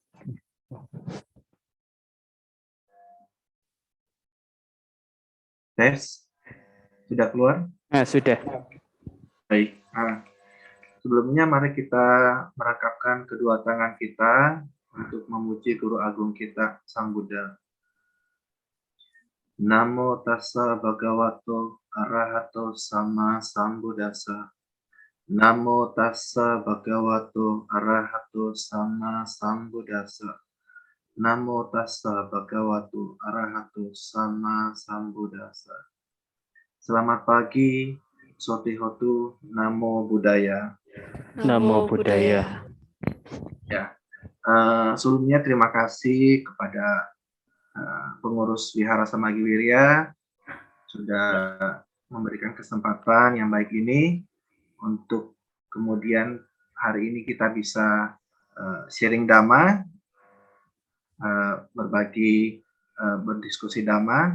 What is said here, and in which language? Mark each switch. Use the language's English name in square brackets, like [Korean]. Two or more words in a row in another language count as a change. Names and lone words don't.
[Indonesian] Tes, sudah keluar? Nah, sudah. Baik. Nah, sebelumnya mari kita merangkapkan kedua tangan kita untuk memuji Guru Agung kita, Sang Buddha. [Pali] Namo tassa bhagavato arahato sama sambuddhassa. Namo tassa bhagavato arahato sama sambuddhassa. Namo tassa bhagavato arahato sama sambuddhassa. [Indonesian] Selamat pagi, [Pali] Sotihotu, Namo Buddhaya. Namo Buddhaya. [Indonesian] Ya, sebelumnya terima kasih kepada pengurus Wihara Samagiwirya sudah memberikan kesempatan yang baik ini untuk kemudian hari ini kita bisa sharing dhamma, berbagi, berdiskusi dhamma.